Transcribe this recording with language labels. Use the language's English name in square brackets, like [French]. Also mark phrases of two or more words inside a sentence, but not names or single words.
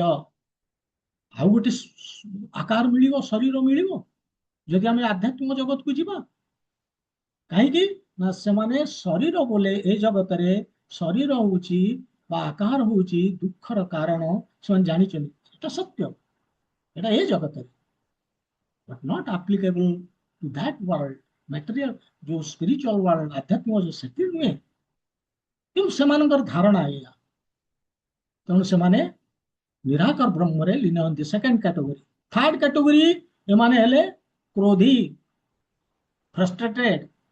[Odia] ଆଉ ଗୋଟେ ଆକାର ମିଳିବ, ଶରୀର ମିଳିବ ଯଦି ଆମେ ଆଧ୍ୟାତ୍ମିକ ଜଗତକୁ ଯିବା। କାହିଁକି ନା ସେମାନେ ଶରୀର ବୋଲେ ଏ ଜଗତରେ ଶରୀର ହଉଛି ବା ଆକାର ହଉଛି ଦୁଃଖର କାରଣ। ସେମାନେ ଜାଣିଛନ୍ତି ଏଟା ସତ୍ୟ, ଏଟା ଏ ଜଗତରେ, [English] but not applicable to that world, material ଯୋଉ spiritual world, [Odia] ଆଧ୍ୟାତ୍ମିକ ଯୋଉ, ସେଠି ନୁହେଁ। କିନ୍ତୁ ସେମାନଙ୍କର ଧାରଣା ଏଇଆ। ତେଣୁ ସେମାନେ ନିରାକାର ବ୍ରହ୍ମରେ ଲୀନ ହୁଅନ୍ତି। [English] second category. third category [Odia] ଏମାନେ ହେଲେ କ୍ରୋଧୀ, ଫ୍ରଷ୍ଟ୍ରେଟେଡ।